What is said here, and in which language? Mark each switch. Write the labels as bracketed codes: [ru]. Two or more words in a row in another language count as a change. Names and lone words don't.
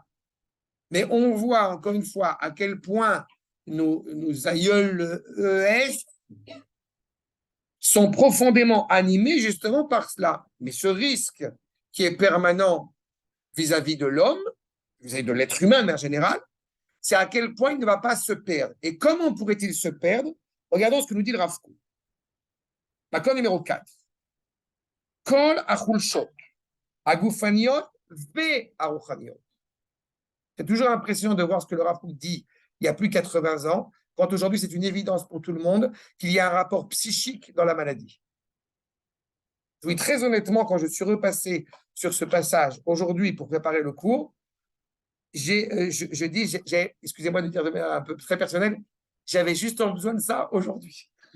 [fr] Mais on voit, encore une fois, à quel point nos aïeuls ES sont profondément animés justement par cela. Mais ce risque qui est permanent vis-à-vis de l'homme, vis-à-vis de l'être humain en général, c'est à quel point il ne va pas se perdre. Et comment pourrait-il se perdre? Regardons ce que nous dit le Rav Kook. D'accord, numéro 4. [he] כל החולשות, הגופניות והרוחניות. [fr] C'est toujours impressionnant de voir ce que le Rav Kook dit il y a plus de 80 ans, quand aujourd'hui c'est une évidence pour tout le monde qu'il y a un rapport psychique dans la maladie. Oui, très honnêtement, quand je suis repassé sur ce passage aujourd'hui pour préparer le cours, je dis, excusez-moi de dire de manière un peu très personnelle, j'avais juste besoin de ça aujourd'hui.